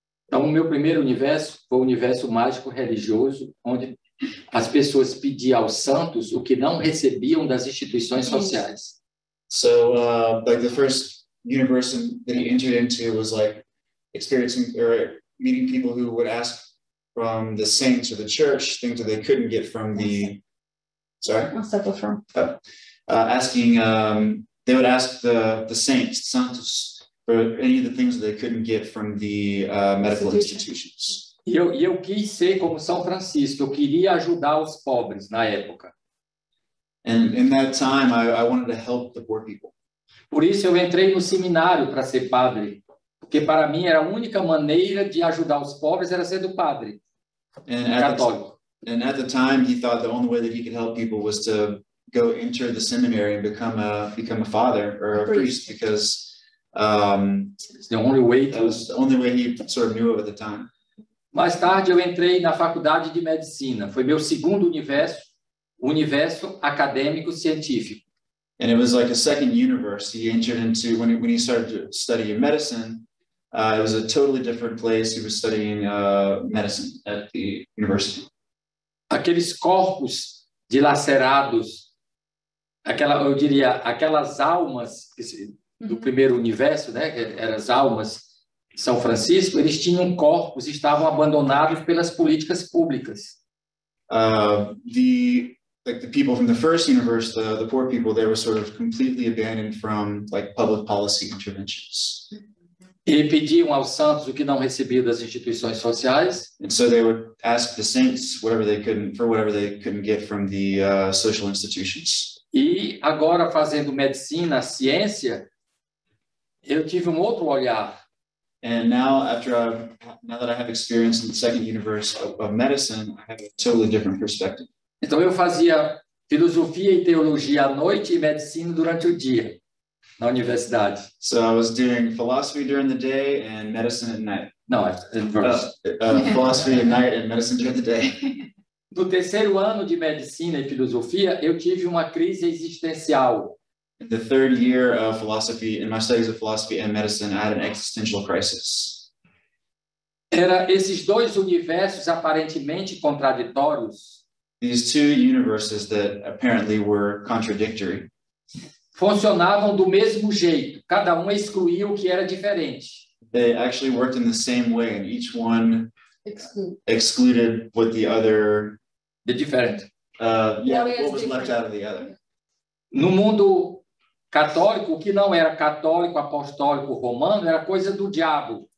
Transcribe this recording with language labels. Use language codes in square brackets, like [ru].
[pt] Então, o meu primeiro universo foi o universo mágico religioso, onde as pessoas pediam aos santos o que não recebiam das instituições sociais. [en] So, like the first universe that he entered into was like experiencing or meeting people who would ask from the saints or the church things that they couldn't get from the. Sorry. Asking. They would ask the saints, santos, for any of the things that they couldn't get from the medical institutions. [pt] E eu quis ser como São Francisco. Eu queria ajudar os pobres na época. [en] And in that time, I wanted to help the poor people. [pt] Por isso eu entrei no seminário para ser padre, porque para mim era a única maneira de ajudar os pobres era ser do padre católico. [en] And at the time, he thought the only way that he could help people was to go enter the seminary and become a father or a priest, because it's the only way. That was the only way he sort of knew of at the time. [pt] Mais tarde eu entrei na faculdade de medicina. Foi meu segundo universo, o universo acadêmico científico. [en] And it was like a second universe he entered into when he started to study medicine. It was a totally different place. He was studying medicine at the university. [pt] Aqueles corpos dilacerados, eu diria, aquelas almas do primeiro universo, né, que eram as almas de São Francisco, eles tinham corpos, estavam abandonados pelas políticas públicas. [en] The people from the first universe, the poor people, they were sort of completely abandoned from like public policy interventions. [pt] E pediam aos santos o que não recebiam das instituições sociais. [en] And so they would ask the saints whatever they couldn't get from the social institutions. [pt] E agora, fazendo medicina, ciência, eu tive outro olhar. [en] And now that I have experience in the second universe of medicine, I have a totally different perspective. [pt] Então eu fazia filosofia e teologia à noite e medicina durante o dia na universidade. [en] So I was doing philosophy during the day and medicine at night. No, inverse. Philosophy at night and medicine during the day. [pt] No terceiro ano de medicina e filosofia, eu tive uma crise existencial. [en] In the third year of philosophy, in my studies of philosophy and medicine, I had an existential crisis. [pt] Era esses dois universos aparentemente contraditórios. [en] These two universes that apparently were contradictory. [pt] Funcionavam do mesmo jeito, cada um excluía o que era diferente. [en] they actually worked in the same way, and each one excluded what the other. The different. What was left out of the other. [pt] No mundo católico, o que não era católico, apostólico, romano, era coisa do diabo.